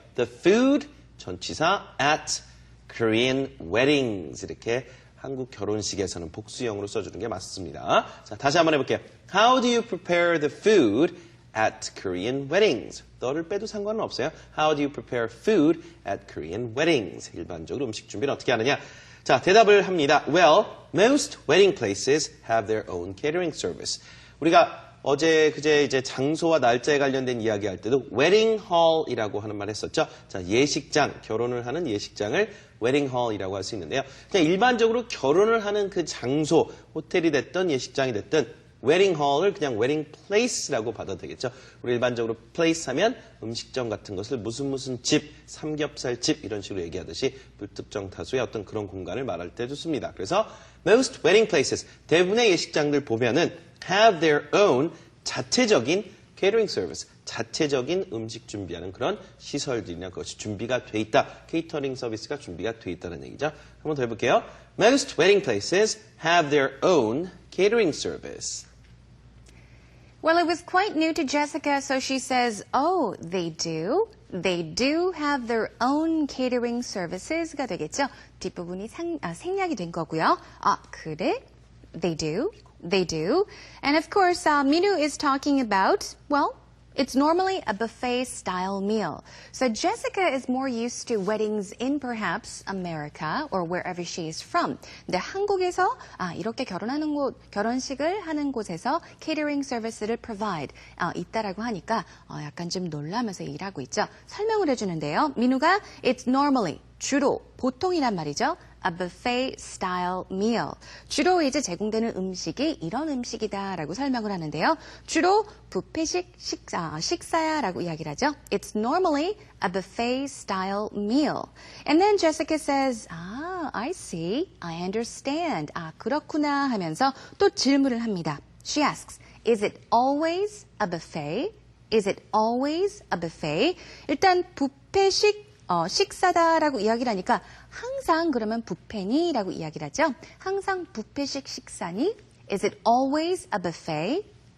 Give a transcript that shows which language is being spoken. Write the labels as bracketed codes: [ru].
[en] The food, 전치사, at Korean weddings. [ko] 이렇게 한국 결혼식에서는 복수형으로 써주는 게 맞습니다. 자, 다시 한번 해볼게요. [en] How do you prepare the food at Korean weddings? [ko] 너를 빼도 상관은 없어요. [en] How do you prepare food at Korean weddings? [ko] 일반적으로 음식 준비를 어떻게 하느냐? 자, 대답을 합니다. [en] Well, most wedding places have their own catering service. [ko] 우리가 어제 그제 이제 장소와 날짜에 관련된 이야기할 때도 웨딩 홀이라고 하는 말 했었죠. 자, 예식장, 결혼을 하는 예식장을 웨딩 홀이라고 할 수 있는데요. 그냥 일반적으로 결혼을 하는 그 장소, 호텔이 됐든 예식장이 됐든 웨딩 홀을 그냥 웨딩 플레이스라고 받아도 되겠죠. 우리 일반적으로 플레이스 하면 음식점 같은 것을 무슨 집, 삼겹살 집 이런 식으로 얘기하듯이 불특정 다수의 어떤 그런 공간을 말할 때도 씁니다. 그래서 [en] most wedding places, [ko] 대부분의 예식장들 보면은 [en] have their own [ko] 자체적인 catering service, 자체적인 음식 준비하는 그런 시설들이나 그것이 준비가 돼 있다. 케이터링 서비스가 준비가 돼 있다는 얘기죠. 한번 더 해볼게요. [en] Most wedding places have their own catering service. Well, it was quite new to Jessica, so she says, oh, they do? They do have their own catering services가 되겠죠. [ko] 뒷부분이 생략이 된 거고요. 아, 그래? [en] They do? They do. And of course, Minu is talking about, well, it's normally a buffet-style meal. So Jessica is more used to weddings in perhaps America or wherever she is from. [ko] 근데 한국에서 이렇게 결혼식을 하는 곳에서 catering service를 provide 있다라고 하니까 약간 좀 놀라면서 일하고 있죠. 설명을 해주는데요. 민우가 [en] it's normally, [ko] 주로, 보통이란 말이죠. [en] A buffet-style meal. [ko] 주로 이제 제공되는 음식이 이런 음식이다라고 설명을 하는데요. 주로 뷔페식 식사야라고 이야기를 하죠. [en] It's normally a buffet-style meal. And then Jessica says, I see, I understand. [ko] 그렇구나 하면서 또 질문을 합니다. [en] She asks, is it always a buffet? Is it always a buffet? [ko] 일단 뷔페식 식사다라고 이야기를 하니까 항상 그러면 뷔페니라고 이야기를 하죠. 항상 뷔페식 식사니? [en] Is it always a buffet?